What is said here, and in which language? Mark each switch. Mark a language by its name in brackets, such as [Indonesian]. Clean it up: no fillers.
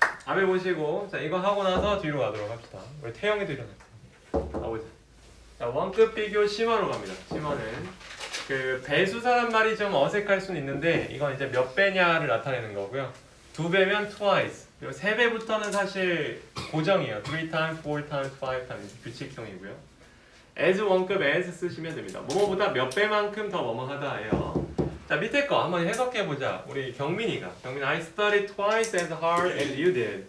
[Korean] 앞에 보시고 자 이거 하고 나서 뒤로 가도록 합시다. 우리 태영이도 일어났어요. 가보자. 자 원급 비교 심화로 갑니다. 심화는 그 배수사란 말이 좀 어색할 수는 있는데 이건 이제 몇 배냐를 나타내는 거고요. 2배면 twice. 그리고 3배부터는 사실 고정이에요. 3 times, 4 times, 5 times 규칙성이고요. as 원급 as 쓰시면 됩니다. 뭐뭐보다 몇 배만큼 더 뭐뭐하다예요. 자 밑에 거 한번 해석해 보자. 우리 [English] 경민이 I studied twice as hard as you did.